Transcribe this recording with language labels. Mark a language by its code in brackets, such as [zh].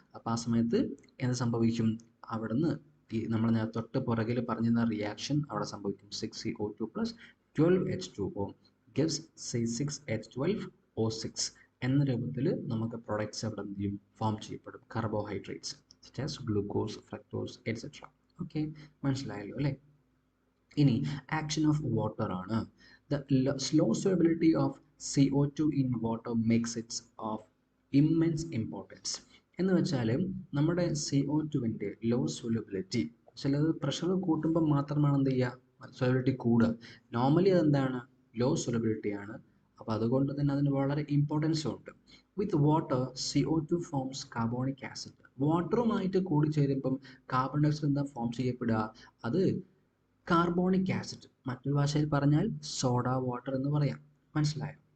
[ml] അപ്പോൾ ആ സമയത്ത് എന്ത് സംഭവിക്കും? അവിടുന്ന് ഈ നമ്മൾ തൊട്ട് പുറകിൽ പറഞ്ഞിരുന്ന റിയാക്ഷൻ അവിടെ സംഭവിക്കും. 6CO2 + 12H2O gives C6H12O6 എന്ന രൂപത്തിൽ നമുക്ക് പ്രൊഡക്ട്സ് അവിടെ എന്ത് ചെയ്യും? ഫോം ചെയ്യപ്പെടും. [en] Carbohydrates such as glucose, fructose etcetera. [ml] Okay. മനസ്സിലായല്ലോ അല്ലേ? ഇനി ആക്ഷൻ ഓഫ് വാട്ടർ ആണ്. [en] The slow solubility of CO2 in water makes it of immense importance. [ml] എന്ന് വെച്ചാൽ നമ്മുടെ CO2 ലോ സൊല്യൂബിലിറ്റി ചിലത് പ്രഷർ കൂട്ടുമ്പോൾ മാത്രമാണ് എന്ത് ചെയ്യുക? സൊലബിലിറ്റി കൂടുക. നോർമലി അതെന്താണ്, ലോ സൊലബിലിറ്റി ആണ്. അപ്പോൾ അതുകൊണ്ട് തന്നെ അതിന് വളരെ ഇമ്പോർട്ടൻസും ഉണ്ട്. [en] With water CO2 forms carbonic acid. [ml] വാട്ടറുമായിട്ട് കൂടിച്ചേരുമ്പം carbon dye oxide എന്താ ഫോം ചെയ്യപ്പെടുക, അത് കാർബോണിക് ആസിഡ്, മറ്റൊരു ഭാഷയിൽ പറഞ്ഞാൽ സോഡ വാട്ടർ എന്ന് പറയാം. മനസ്സിലായോ?